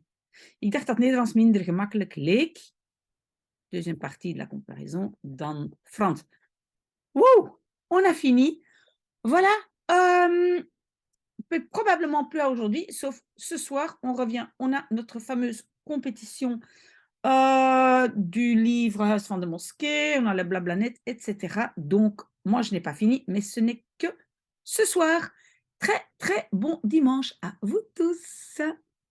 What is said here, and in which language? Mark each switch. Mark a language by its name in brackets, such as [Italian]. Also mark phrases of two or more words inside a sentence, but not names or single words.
[Dutch] Ik dacht dat Nederlands minder gemakkelijk leek. [French] Deuxième partie de la comparaison [Dutch] dan Frans. [French] Wow, on a fini. Voilà. Probablement plus à aujourd'hui, sauf ce soir, on revient. On a notre fameuse compétition du livre Huis van de Mosquée, on a le blablanet, etc. Donc, moi, je n'ai pas fini, mais ce n'est que ce soir. Très, très bon dimanche à vous tous.